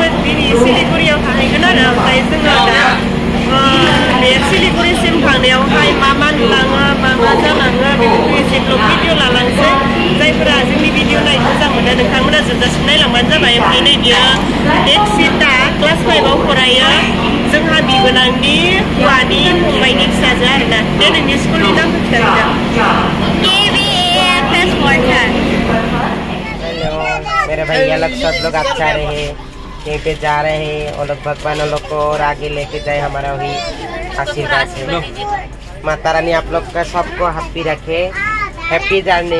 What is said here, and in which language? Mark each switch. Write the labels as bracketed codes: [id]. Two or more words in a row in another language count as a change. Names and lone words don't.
[brx] दिनै सिलिगुरियाव थाहैगोन आरो ओमफ्राय जोङो दा बे सिलिगुरिसिम थांनायावहाय मा नुलाङो मा जालाङो बेफोरखौ एसे [en] blog video [brx] लालांसै जायफोरा जोंनि भिडिअ नायनो मोजां मोनो नोंथांमोना जोबजासिम नायलांबानो जाबाय ओमफ्राय नै बियो डेक्सिता क्लास 5 आव फरायो जोंहा बिबोनांनि हौवानि फंबायनि फिसाजो आरोना बे नोंनि स्कुलनि नामखौ खिन्थादो [hi] मेरे भैया लोग सब लोग अच्छा रहे कहीं पे जा रहे हैं और लोग भगवान लोग को और आगे लेके जाए हमारा वही आशीर्वाद से माता रानी आप लोग का सबको हैप्पी रखे [en] happy journey